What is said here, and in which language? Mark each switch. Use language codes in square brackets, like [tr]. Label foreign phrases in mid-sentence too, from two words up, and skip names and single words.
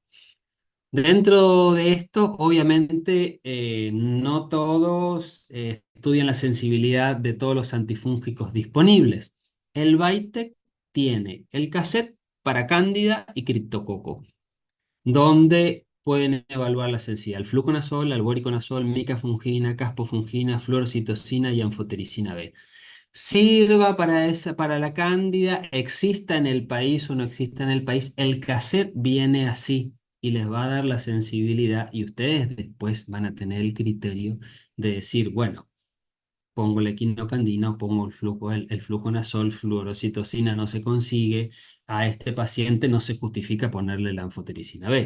[es] Dentro de esto, obviamente, no todos estudian la sensibilidad de todos los antifúngicos disponibles. El Bytec tiene el cassette para Cándida y Criptococo, donde pueden evaluar la sensibilidad al fluconazol, al voriconazol, micafungina, caspofungina, fluorocitosina y anfotericina B. Sirva para la cándida, exista en el país o no exista en el país, el cassette viene así y les va a dar la sensibilidad y ustedes después van a tener el criterio de decir, bueno, pongo la equinocandina o pongo el fluconazol, fluorocitosina no se consigue, a este paciente no se justifica ponerle la anfotericina B.